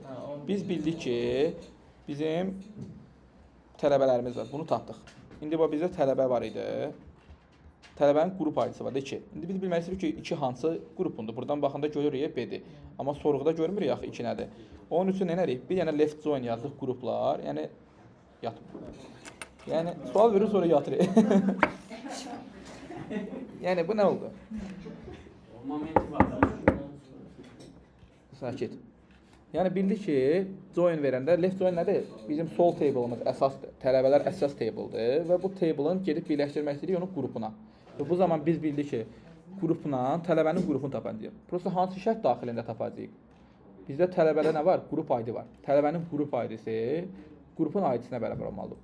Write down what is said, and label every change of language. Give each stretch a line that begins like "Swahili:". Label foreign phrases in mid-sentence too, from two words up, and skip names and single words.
Azerbaijani: Biz bildik ki, bizim tələbələrimiz var. Bunu tapdıq. İndi bu bizdə tələbə var idi. Tələbənin qrup ID-si var da 2. İndi biz bilmək istəyirik ki, 2 hansı qrupundur. Buradan baxanda görürük B-dir. Amma sorğuda görmürük axı 2 nədir. Onun üçün nə edirik? Bir dənə
English: left join
Azerbaijani: yazdıq qruplar. Yəni yatır. Yəni sual verir sonra yatır. Yəni bu nə oldu? Sakit. Yəni bildik ki, join verəndə
English: left join
Azerbaijani: nədir? Bizim sol table'ımız əsasdır. Tələbələr əsas table'dır və bu table'ın gedib birləşdirmək istəyirik onun qrupuna. Və bu zaman biz bildik ki, qrupuna tələbənin qrupunu tapacağıq. Prosta hansı şərt daxilində tapacağıq? Bizdə tələbədə nə var? Qrup ID var. Tələbənin qrup ID-si qrupun ID-sinə bərabər olmalıdır.